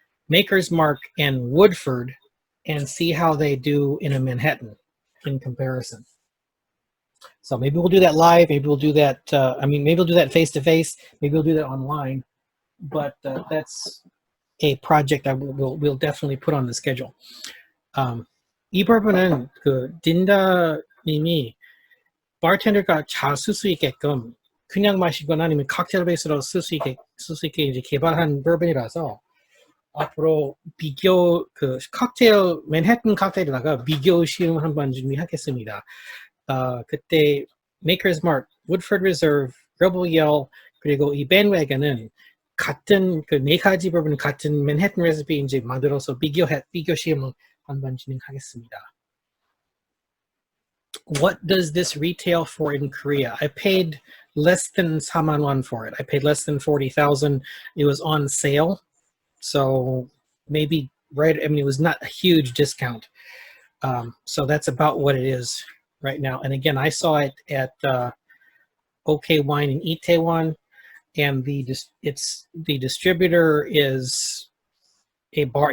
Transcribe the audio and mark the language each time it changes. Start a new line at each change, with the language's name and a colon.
English: Maker's Mark and Woodford and see how they do in a Manhattan in comparison. So maybe we'll do that live. Maybe we'll do that. Maybe we'll do that face to face. Maybe we'll do that online. But that's a project we'll definitely put on the schedule.
Korean: 이 버번은 그 딘다님이 바텐더가 잘 쓸 수 있게끔 그냥 마시거나 아니면 칵테일 베이스로 쓸 수 있게 이제 개발한 버번이라서 앞으로 비교 그 칵테일 맨해튼 칵테일에다가 비교 시음 한번 준비하겠습니다. 그때 Maker's Mark, Woodford Reserve, Rebel Yell 그리고 이 Bandwagon은 같은 그 네 가지 버번 같은 맨해튼 레시피 이제 만들어서 비교 시음을 한번 진행하겠습니다.
English: What does this retail for in Korea? I paid less than 4만 won for it. I paid less than 40,000. It was on sale. So maybe it was not a huge discount. So that's about what it is right now. And again, I saw it at OK Wine in Itaewon, and the distributor is a bar.